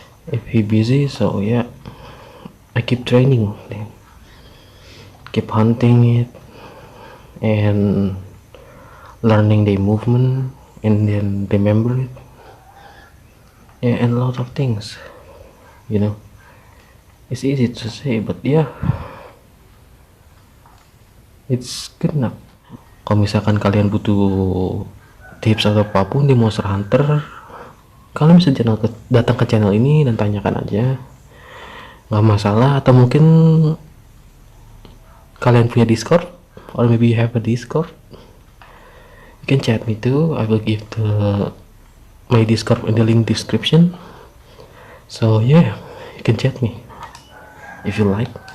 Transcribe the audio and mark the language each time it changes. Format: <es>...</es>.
<en>If he busy, so yeah, I keep training then, keep hunting it and learning the movement and then remember it. Yeah, and a lot of things, you know. It's easy to say, but yeah, it's good enough.</en> <id>Kalau misalkan kalian butuh tips atau apapun di Monster Hunter, kalian bisa datang ke channel ini dan tanyakan aja, nggak masalah. Atau mungkin kalian punya Discord,</id> <en>or maybe you have a Discord, you can chat me too. I will give my Discord in the link description. So yeah, you can chat me if you like.</en>